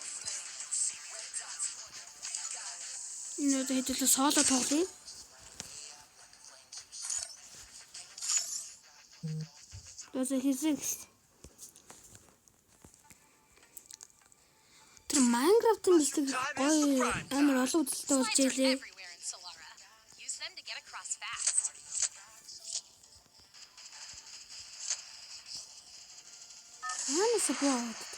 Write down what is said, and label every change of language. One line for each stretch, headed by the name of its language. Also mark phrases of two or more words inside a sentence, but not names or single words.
Mongolian: Энэ хэдүүлээ соло тоглоё.
English: That's a physics.
Mongolian: Тэр Minecraft-ын бичлэг гоё амар олон үзэлтэй болж ийлээ. Хаанаас бод.